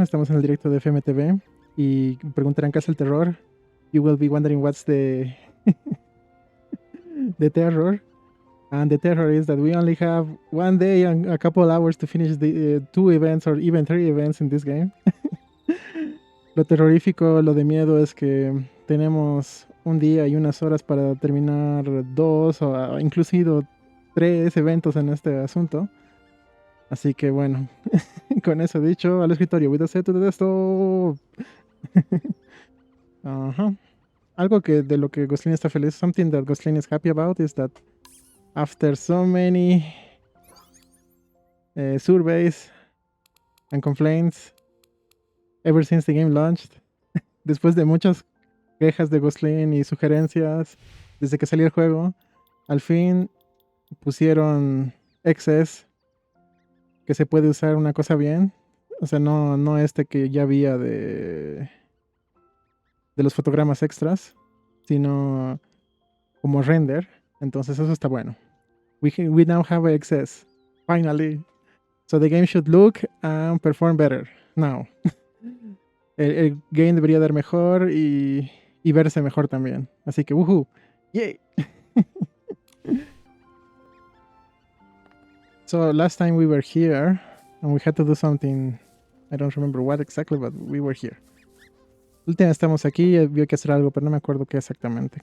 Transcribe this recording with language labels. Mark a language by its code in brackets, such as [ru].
[es] Estamos en el directo de FMTV. Y preguntarán qué es el terror. [en] You will be wondering what's the the terror. And the terror is that we only have one day and a couple hours to finish the 2 events or even 3 events in this game. [es] Lo terrorífico, lo de miedo es que tenemos un día y unas horas para terminar 2 o inclusive 3 eventos en este asunto. Así que bueno, con eso dicho, al escritorio, [en] with the set to the desktop. [es] Algo que de lo que Glostlyn está feliz, [en] something that Glostlyn is happy about is that after so many surveys and complaints ever since the game launched, [es] después de muchas quejas de Glostlyn y sugerencias desde que salió el juego, al fin pusieron XS, que se puede usar una cosa bien. O sea, no este que ya había de los fotogramas extras, sino como render. Entonces eso está bueno. [en] We now have XS, finally. So the game should look and perform better now. [es] el game debería dar mejor y verse mejor también. Así que, woohoo, yay. [en] So last time we were here and we had to do something, I don't remember what exactly, but we were here. [es] La última estamos aquí y había que hacer algo, pero no me acuerdo qué exactamente.